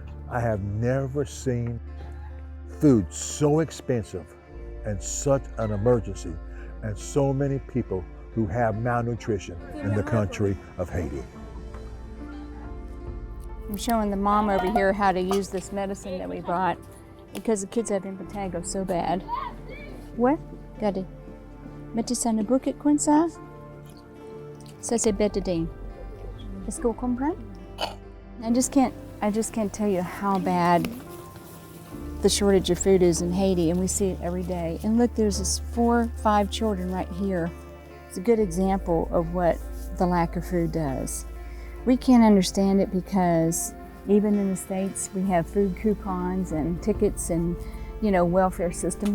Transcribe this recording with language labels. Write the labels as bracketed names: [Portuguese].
[English] I have never seen food so expensive and such an emergency, and so many people who have malnutrition in the country of Haiti. I'm showing the mom over here how to use this medicine that we brought because the kids have impetigo so bad. [French] Ouais, regardez. Mettez ça dans le bouquet comme ça. Ça c'est bétadine. Est-ce que vous comprenez? [English] I just can't tell you how bad the shortage of food is in Haiti, and we see it every day. And look, there's this 4 or 5 children right here. It's a good example of what the lack of food does. We can't understand it because even in the States, we have food coupons and tickets and, you know, welfare system.